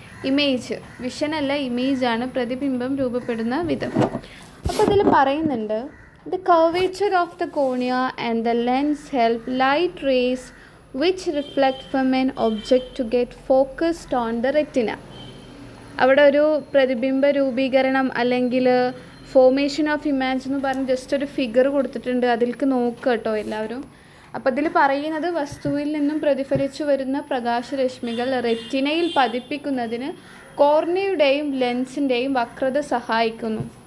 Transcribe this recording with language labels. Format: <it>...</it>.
<ml>Image, വിഷനല്ല ഇമേജാണ്, പ്രതിബിംബം രൂപപ്പെടുന്ന വിധം. അപ്പോൾ ഇതിൽ പറയുന്നുണ്ട്,</ml> <en>the curvature of the cornea and the lens help light rays which reflect from an object to get focused on the retina.</en> <ml>അവിടെ ഒരു പ്രതിബിംബ രൂപീകരണം അല്ലെങ്കിൽ</ml> <en>formation of image</en> <ml>എന്ന് പറഞ്ഞ് ജസ്റ്റ് ഒരു ഫിഗർ കൊടുത്തിട്ടുണ്ട്, അതിലേക്ക് നോക്കുക കേട്ടോ എല്ലാവരും. അപ്പോൾ ഇതിൽ പറയുന്നത് വസ്തുവിൽ നിന്നും പ്രതിഫലിച്ചു വരുന്ന പ്രകാശരശ്മികൾ റെറ്റിനയിൽ പതിപ്പിക്കുന്നതിന് കോർണിയയുടെയും ലെൻസിൻ്റെയും വക്രത സഹായിക്കുന്നു.</ml>